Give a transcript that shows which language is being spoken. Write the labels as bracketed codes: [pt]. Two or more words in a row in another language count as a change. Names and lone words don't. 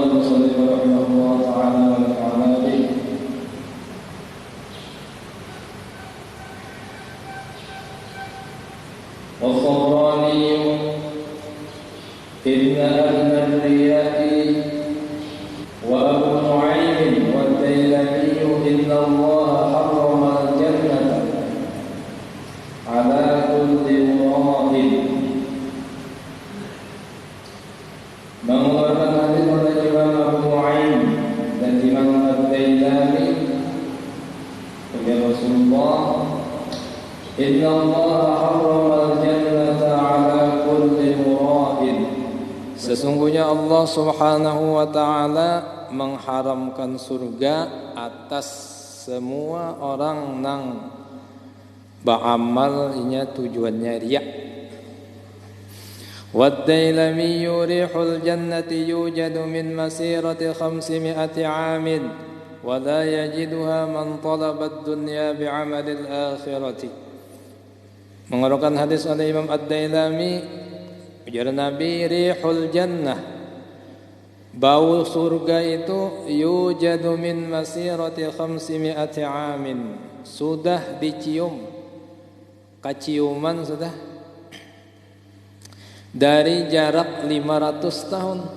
[ar] المصنف رحمه الله تعالى ونفعنا به. والطبراني إن أهل الرياء وأبو نعيم والديلمي إن الله حرم الجنة على كل مراد. [id] Mengeluarkan hadis oleh Imam Abu Nu'aim dan Imam Ad-Dailami dari Rasulullah, [ar] إن الله حرم الجنة على كل مراد. [bjn] Sesungguhnya Allah [ar] سبحانه وتعالى [bjn] mengharamkan surga atas semua orang nang ba'amal inya tujuannya riya. [ar] والديلمي ريح الجنة يوجد من مسيرة 500 عام ولا يجدها من طلب الدنيا بعمل الآخرة. [bjn] Mengeluarkan hadis oleh Imam Ad-Dailami, ujar Nabi, [ar] ريح الجنة, [bjn] bau surga itu [ar] يوجد من مسيرة 500 عام, [bjn] sudah dicium, kaciuman sudah dari jarak 500 tahun.